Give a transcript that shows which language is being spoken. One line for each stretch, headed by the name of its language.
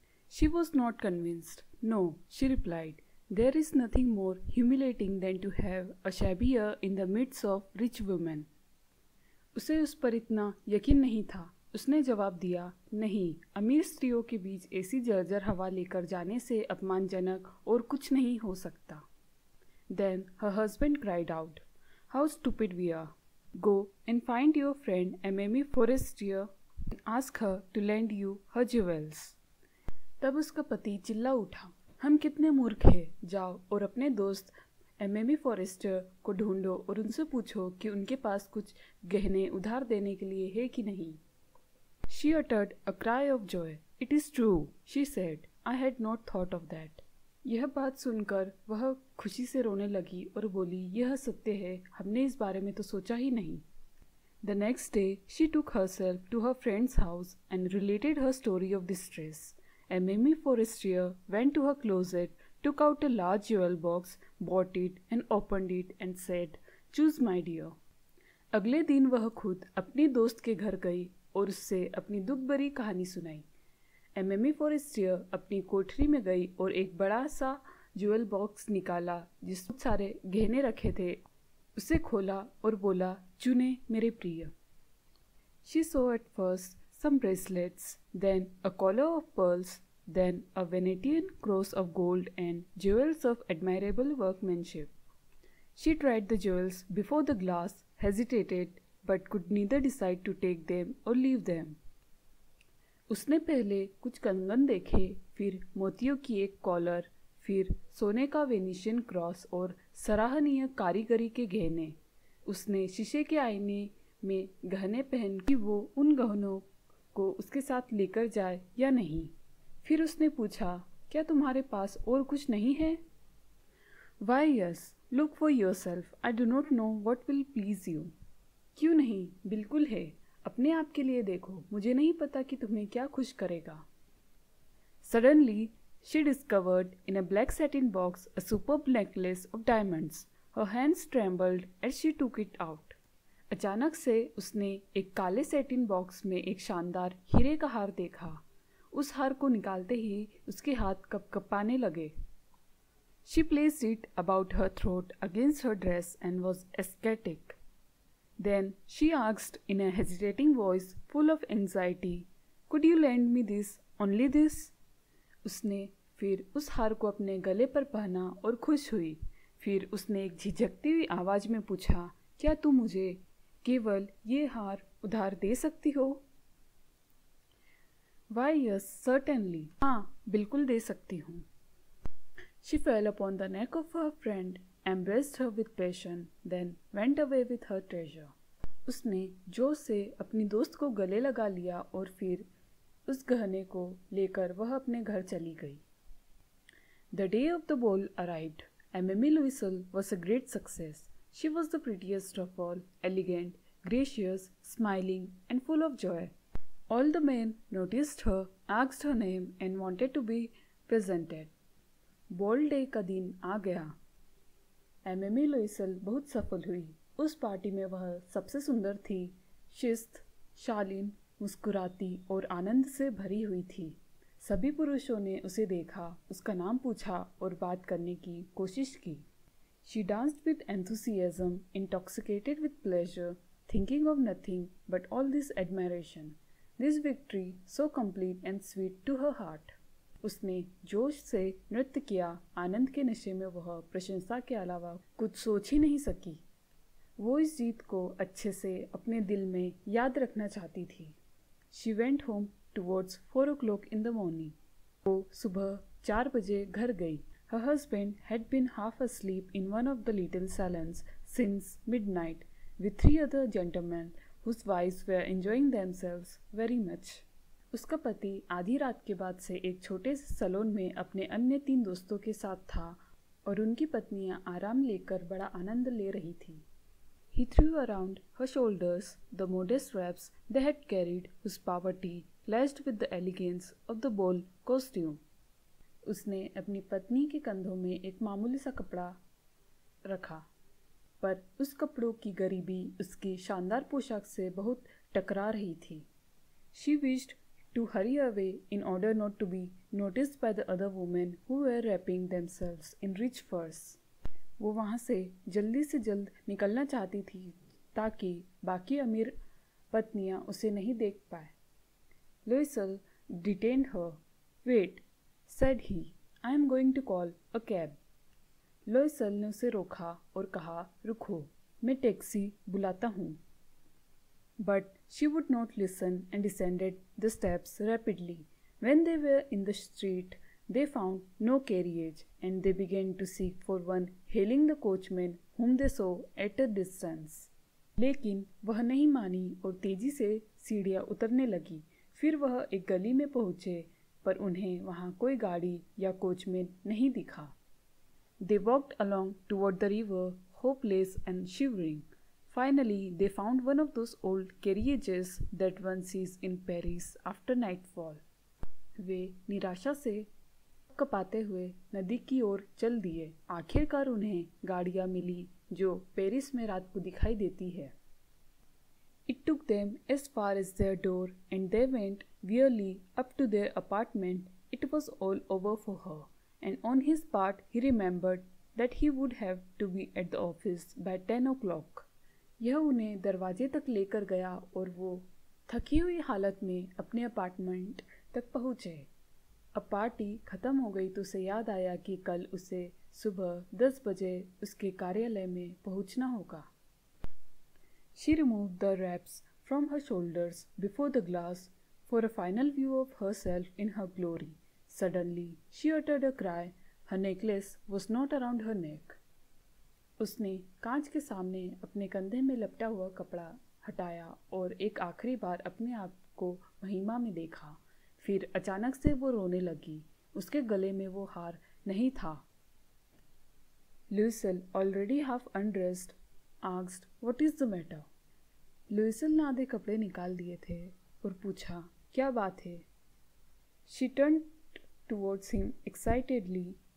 English: She was not convinced. "No," she replied, "there is nothing more humiliating than to have a shabby air in the midst of rich women."
Hindi: उसे उस पर इतना यकीन नहीं था। उसने जवाब दिया, "नहीं, अमीर स्त्रियों के बीच ऐसी जर्जर हवा लेकर जाने से अपमानजनक और कुछ नहीं हो सकता।
English: Then her husband cried out, "How stupid we are! Go and find your friend Mamie Forestier and ask her to lend you her jewels."
Hindi: तब उसका पति चिल्ला उठा, "हम कितने मूर्ख हैं! जाओ और अपने दोस्त Mamie Forestier को ढूंढो और उनसे पूछो कि उनके पास कुछ गहने उधार देने के लिए है कि नहीं."
English: She uttered a cry of joy. "It is true," she said. "I had not thought of that."
Hindi: यह बात सुनकर वह खुशी से रोने लगी और बोली, "यह सत्य है, हमने इस बारे में तो सोचा ही नहीं."
English: The next day, she took herself to her friend's house and related her story of distress. And Mamie Forestier went to her closet, took out a large jewel box, bought it and opened it and said, "Choose, my dear."
Hindi: अगले दिन वह खुद अपनी दोस्त के घर गई और उससे अपनी दुख भरी कहानी सुनाई। Mamie Forestier अपनी कोठरी में गई और एक बड़ा सा ज्वेल बॉक्स निकाला जिसमें सारे गहने रखे थे। उसे खोला और बोला, "चुने मेरे प्रिय."
English: She saw at first some bracelets, then a collar of pearls, then a Venetian cross of gold and jewels of admirable workmanship. She tried the jewels before the glass, hesitated, but could neither decide to take them or leave them.
Hindi: उसने पहले कुछ कंगन देखे, फिर मोतियों की एक collar, फिर सोने का वेनिशियन क्रॉस और सराहनीय कारीगरी के गहने। उसने शीशे के आईने में गहने पहन कि वो उन गहनों को उसके साथ लेकर जाए या नहीं। फिर उसने पूछा, "क्या तुम्हारे पास और कुछ नहीं है?"
English: "Why yes, look for yourself. I do not know what will please you."
Hindi: क्यों नहीं, बिल्कुल है, अपने आप के लिए देखो, मुझे नहीं पता कि तुम्हें क्या खुश करेगा।
English: Suddenly, she discovered in a black satin box a superb necklace of diamonds. Her hands trembled as she took it out.
Hindi: अचानक से उसने एक काले सैटिन बॉक्स में एक शानदार हीरे का हार देखा। उस हार को निकालते ही उसके हाथ कँपकँपाने लगे।
English: She placed it about her throat against her dress and was ecstatic. Then she asked in a hesitating voice full of anxiety, "Could you lend me this, only this?"
Hindi: उसने फिर उस हार को अपने गले पर पहना और खुश हुई। फिर उसने एक झिझकती हुई आवाज़ में पूछा, "क्या तुम मुझे केवल ये हार उधार दे सकती हो?"
English: "Why yes, certainly."
Hindi: हाँ, बिल्कुल दे सकती हूँ।
English: She fell upon the neck of her friend, embraced her with passion, then went away with her treasure.
Hindi: उसने जोश से अपनी दोस्त को गले लगा लिया और फिर उस गहने को लेकर वह अपने घर चली गई।
English: The day of the ball arrived, and Mamie Louiselle was a great success. She was the prettiest of all, elegant, gracious, smiling, and full of joy. All the men noticed her, asked her name, and wanted to be presented.
Hindi: Ball day का दिन आ गया। Mamie Louiselle बहुत सफल हुई उस party में वह सबसे सुंदर थी, शिस्त, शालीन, मुस्कुराती और आनंद से भरी हुई थी। सभी पुरुषों ने उसे देखा, उसका नाम पूछा और बात करने की कोशिश की।
English: She danced with enthusiasm, intoxicated with pleasure, thinking of nothing but all this admiration, this victory so complete and sweet to her heart.
Hindi: उसने जोश से नृत्य किया, आनंद के नशे में वह प्रशंसा के अलावा कुछ सोच ही नहीं सकी। वो इस जीत को अच्छे से अपने दिल में याद रखना चाहती थी।
English: She went home towards 4 o'clock in the morning.
Hindi: वो सुबह 4 बजे घर गई।
English: Her husband had been half asleep in one of the little salons since midnight with 3 other gentlemen whose wives were enjoying themselves very much.
Hindi: उसका पति आधी रात के बाद से एक छोटे से सलोन में अपने अन्य 3 दोस्तों के साथ था और उनकी पत्नियां आराम लेकर बड़ा आनंद ले रही थी।
English: He threw around her shoulders the modest wraps they had carried, whose poverty clashed with the elegance of the ball costume.
Hindi: उसने अपनी पत्नी के कंधों में एक मामूली सा कपड़ा रखा, पर उस कपड़ों की गरीबी उसकी शानदार पोशाक से बहुत टकरा रही थी।
English: She wished to hurry away in order not to be noticed by the other women who were wrapping themselves in rich furs.
Hindi: वो वहाँ से जल्द निकलना चाहती थी ताकि बाकी अमीर पत्नियाँ उसे नहीं देख पाए।
English: Loisel detained her. Wait, said he, I am going to call a cab.
Hindi: लोइसल ने उसे रोका और कहा, रुको, मैं टैक्सी बुलाता हूँ।
English: But she would not listen and descended the steps rapidly. When they were in the street, they found no carriage, and they began to seek for one, hailing the coachman whom they saw at a distance.
Hindi: लेकिन वह नहीं मानी और तेजी से सीढ़ियाँ उतरने लगी। फिर वह एक गली में पहुँचे, पर उन्हें वहाँ कोई गाड़ी या कोचमैन नहीं दिखा।
English: They walked along toward the river, hopeless and shivering. Finally, they found one of those old carriages that one sees in Paris after nightfall.
Hindi: वे निराशा से कपाते हुए नदी की ओर चल दिए। आखिरकार उन्हें गाड़ियाँ मिली जो पेरिस में रात को दिखाई देती है।
English: It took them as far as their door, and they went wearily up to their apartment. It was all over for her, and on his part he remembered that he would have to be at the office by 10 o'clock.
Hindi: यह उन्हें दरवाजे तक लेकर गया और वो थकी हुई हालत में अपने अपार्टमेंट तक पहुँचे। अब पार्टी ख़त्म हो गई तो उसे याद आया कि कल उसे सुबह 10 बजे उसके कार्यालय में पहुँचना होगा।
English: She removed the wraps from her shoulders before the glass for a final view of herself in her glory. Suddenly, she uttered a cry. Her necklace was not around her neck.
Hindi: उसने कांच के सामने अपने कंधे में लपटा हुआ कपड़ा हटाया और एक आखिरी बार अपने आप को महिमा में देखा। फिर अचानक से वो रोने लगी। उसके गले में वो हार नहीं था।
English: Loisel, already half undressed, asked, "What is the matter?"
Hindi: लुइसल ने आधे कपड़े निकाल दिए थे और पूछा, क्या बात है?
English: She turned towards him excitedly.